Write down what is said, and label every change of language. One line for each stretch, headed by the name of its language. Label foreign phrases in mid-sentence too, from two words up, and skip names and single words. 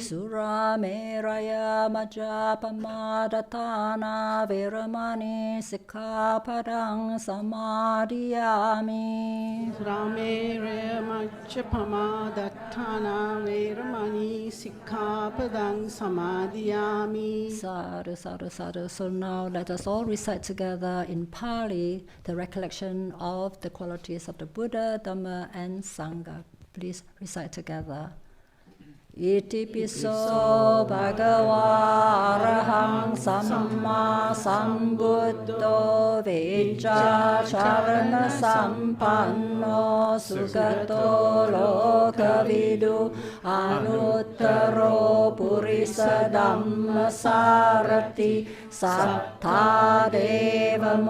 Pali: Surameraya majjapamadatthana veramani sikkhapadang samadhiyami. Surameraya majjapamadatthana veramani sikkhapadang samadhiyami. Sadhu, sadhu, sadhu.
English: So now let us all recite together in Pali the recollection of the qualities of the Buddha, Dhamma, and Sangha. Please recite together.
Pali: Iti piso bhagava arahang samma sambuddho vecca charana sampanno sugato lokavidu anuttaro purisa dhamma sarati sattha deva